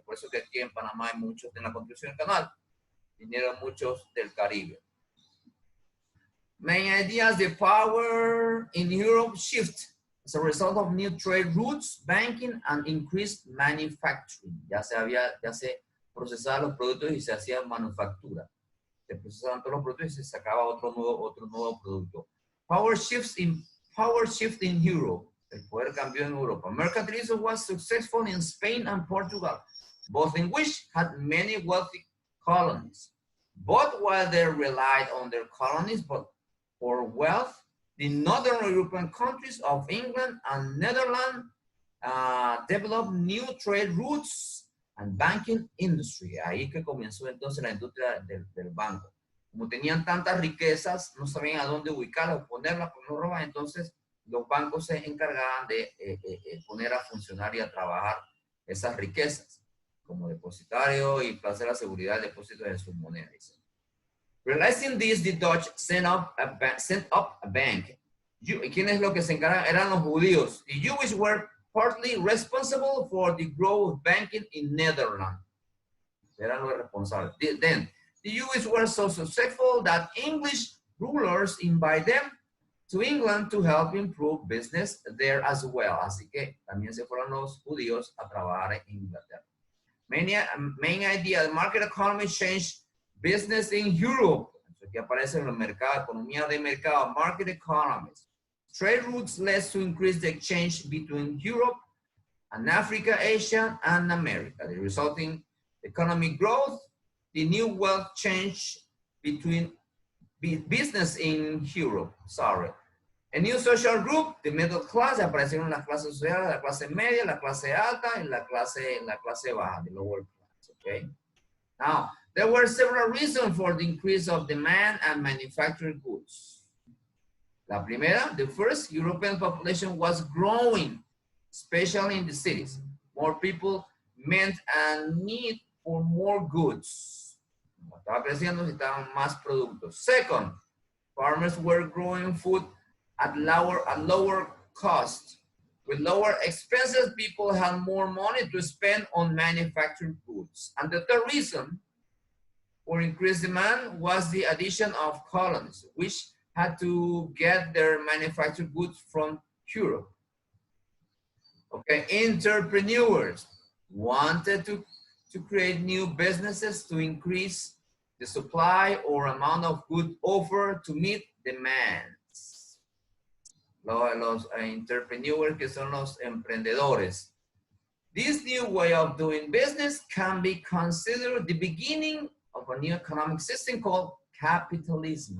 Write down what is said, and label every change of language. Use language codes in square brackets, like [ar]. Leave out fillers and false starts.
[es] Por eso que aquí en Panamá hay muchos en la construcción del canal. Vinieron muchos del Caribe. [en] Main ideas, the power in Europe shift as a result of new trade routes, banking, and increased manufacturing. [es] Ya se procesaban los productos y se hacía manufactura. Se procesaban todos los productos y se sacaba otro nuevo producto. [en] Power shift in Europe. [es] El poder cambió en Europa. [en] Mercantilism was successful in Spain and Portugal, both in which had many wealthy colonies. But while they relied on their colonies for wealth, the northern European countries of England and Netherlands developed new trade routes and banking industry. [es] Ahí que comenzó entonces la industria del banco. Como tenían tantas riquezas, no sabían a dónde ubicarlas, ponerlas, entonces los bancos se encargaban de poner a funcionar y a trabajar esas riquezas como depositario y para hacer la seguridad del depósito de sus monedas. [en] Realizing this, the Dutch sent up a bank. [es] ¿Quién es lo que se encargan? Eran los judíos. [en] The Jews were partly responsible for the growth of banking in Netherlands. [es] Eran los responsables. [en] Then, the Jews were so successful that English rulers invited them to England to help improve business there as well. [es] Así que también se fueron los judíos a trabajar en Inglaterra. [en] Main idea, the market economy changed business in Europe. [es] Aquí aparece en el mercado, economía de mercado, [en] market economies. Trade routes led to increase the exchange between Europe and Africa, Asia, and America. The resulting economic growth, the new wealth change between business in Europe, A new social group, the middle class, [es] aparecieron las clases sociales, la clase media, la clase alta, y la clase baja, [en] the lower class, okay? Now, there were several reasons for the increase of demand and manufactured goods. [es] La primera, [en] the first, European population was growing, especially in the cities. More people meant a need for more goods. [es] Estaba creciendo, necesitaban más productos. [en] Second, farmers were growing food at lower cost. With lower expenses, people had more money to spend on manufactured goods. And the third reason for increased demand was the addition of colonies, which had to get their manufactured goods from Europe. Okay, entrepreneurs wanted to create new businesses to increase the supply or amount of goods offered to meet demands. [es] Los entrepreneurs, que son los emprendedores. [en] This new way of doing business can be considered the beginning of a new economic system called capitalism.